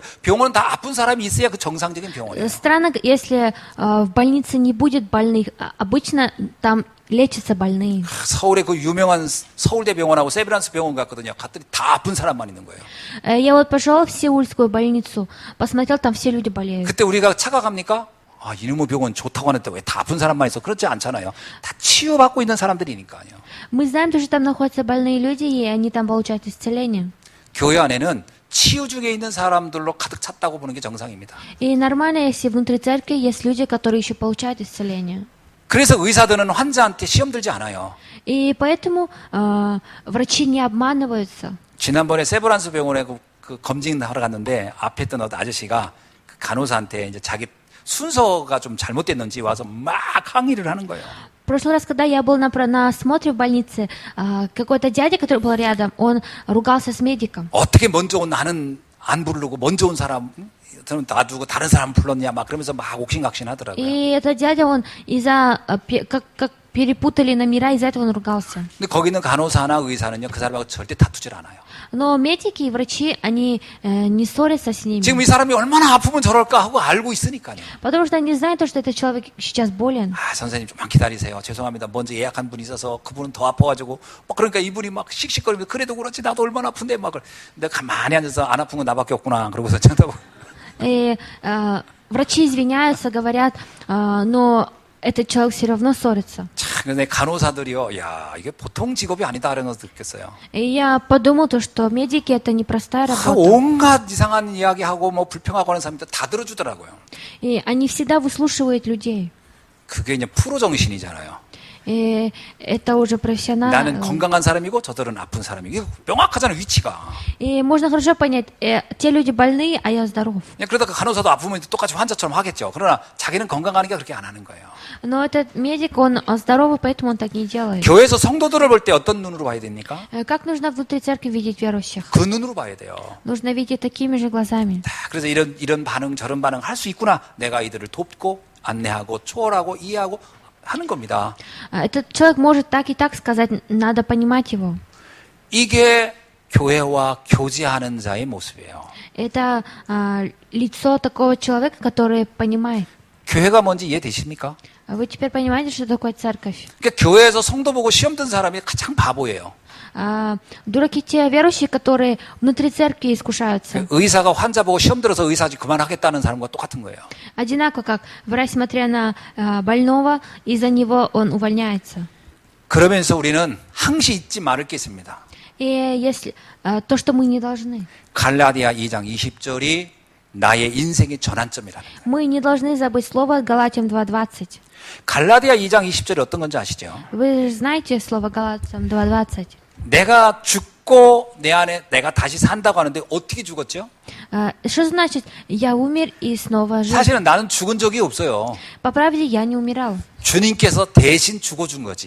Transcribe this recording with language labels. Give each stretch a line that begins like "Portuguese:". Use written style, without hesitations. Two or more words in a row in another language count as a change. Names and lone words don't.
Korean: 병원은 다 아픈 사람이 있어야 그 정상적인 병원이에요.
Russian: Странно, если в больнице не будет больных. Обычно там лечатся больные.
Korean: 서울에 그 유명한 서울대 병원하고 세브란스 병원 갔거든요. 갔더니 다 아픈 사람만 있는 거예요.
Russian: Я вот пошел в Сеульскую больницу, посмотрел, там все люди болеют.
Korean: 그때 우리가 착각합니까? 아, 이놈의 병원 좋다고 하는데 왜 다 아픈 사람만 있어? 그렇지 않잖아요. 다 치유받고 있는 사람들이니까요.
Russian: Мы знаем, что там находятся больные люди, и они там получают исцеление.
Korean: 교회 안에는 치유 중에 있는 사람들로 가득 찼다고 보는 게 정상입니다.
Russian: И нормально, если внутри церкви есть люди, которые еще получают исцеление.
Korean: 그래서 의사들은 환자한테 시험 들지 않아요.
Russian: И поэтому врачи не обманываются.
Korean: 지난번에 세브란스 병원에 그 검진하러 갔는데 앞에 있던 어떤 아저씨가 그 간호사한테 이제 자기 순서가 좀 잘못됐는지 와서 막 항의를 하는 거예요.
Russian: В прошлый раз, когда я был на осмотре в больнице, какой-то дядя, который был рядом, он ругался с медиком.
Korean: 어떻게 먼저 온 나는 안 부르고 먼저 온 사람 저는 놔두고 다른 사람 불렀냐 막 그러면서 막 옥신각신 하더라고요.
Russian: И этот дядя, он из-за, как перепутали номера, из-за этого он ругался.
Korean: 근데 거기 있는 간호사나 의사는요 그 사람하고 절대 다투질 않아요.
Russian: Но медики и врачи, они не ссорятся с ними.
Korean: 지금 이 사람이 얼마나 아프면 저럴까 하고 알고 있으니까요.
Russian: Потому что они знают, что этот человек сейчас болен.
Korean: 아, 선생님 좀만 기다리세요. 죄송합니다. 먼저 예약한 분이 있어서 그분은 더 아파가지고 막 그러니까 이분이 막 씩씩거리면서 그래도 그렇지 나도 얼마나 아픈데 막 내가 가만히 앉아서 안 아픈 건 나밖에 없구나 그러고서 쳐다보고.
Russian: И врачи извиняются, говорят, но этот человек все равно ссорится.
Korean: 참, 근데 간호사들이요, 야 이게 보통 직업이 아니다 이런 거 느꼈어요.
Russian: И я подумал, что медики это непростая работа.
Korean: 온갖 이상한 이야기하고 뭐 불평하고 하는 사람들 다 들어주더라고요.
Russian: И они всегда выслушивают людей.
Korean: 그게 이제 프로 정신이잖아요.
Russian: И это уже профессионально.
Korean: 나는 건강한 사람이고 저들은 아픈 사람이고 이게 명확하잖아요 위치가.
Russian: И можно хорошо понять, те люди больные, а я здоров.
Korean: 그러다가 간호사도 아프면 똑같이 환자처럼 하겠죠. 그러나 자기는 건강하니까 그렇게 안 하는 거예요.
Russian: Но этот медик, он здоровый, поэтому он так не делает.
Korean: 교회에서 성도들을 볼 때 어떤 눈으로 봐야 됩니까?
Russian: Как нужно внутри церкви видеть верующих?
Korean: 그 눈으로 봐야 돼요.
Russian: Нужно видеть такими же глазами.
Korean: 그래서 이런 반응 저런 반응 할 수 있구나. 내가 이들을 돕고 안내하고 초월하고 이해하고 하는 겁니다.
Russian: Этот человек может так и так сказать, надо понимать его.
Korean: 이게 교회와 교제하는 자의 모습이에요.
Russian: Это лицо такого человека, который понимает.
Korean: 교회가 뭔지 이해되십니까?
Russian: Вы теперь понимаете, что такое церковь?
Korean: 그러니까 교회에서 성도 보고 시험 든 사람이 가장 바보예요.
Russian: Дураки те верующие, которые внутри церкви искушаются.
Korean: 의사가 환자 보고 시험 들어서 의사 그만하겠다는 사람과 똑같은 거예요.
Russian: Одинаково, как врач, смотря на больного, из-за него он увольняется.
Korean: 그러면서 우리는 항시 잊지 말을 게 있습니다.
Russian: И если то, что мы не должны.
Korean: 갈라디아 2장 20절이 나의 인생의 전환점이라는 거예요.
Russian: Мы не должны забыть слово Галатам 2:20.
Korean: 갈라디아 2장 20절이 어떤 건지 아시죠?
Russian: Вы знаете слово Галатам 2:20?
Korean: 내가 죽고 내 안에 내가 다시 산다고 하는데 어떻게 죽었죠?
Russian: Что значит «я умер и снова жив»?
Korean: 사실은 나는 죽은 적이 없어요.
Russian: По правде, я не умирал.
Korean: 주님께서 대신 죽어준 거지.